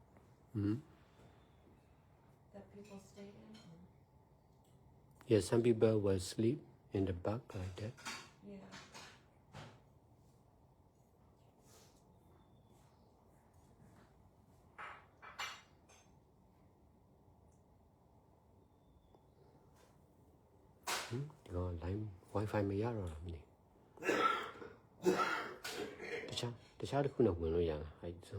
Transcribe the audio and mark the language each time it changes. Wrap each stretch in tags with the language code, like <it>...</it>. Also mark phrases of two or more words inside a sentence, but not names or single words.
<en>that people stay in. Yes, some people will sleep in the back like that. Yeah.</en> <vi>Rồi lại</vi> <my>wifi မရတော့လားမသိတခြားတစ်ခုနဲ့ဝင်လို့ရလားအဲ့ဆုံး</my>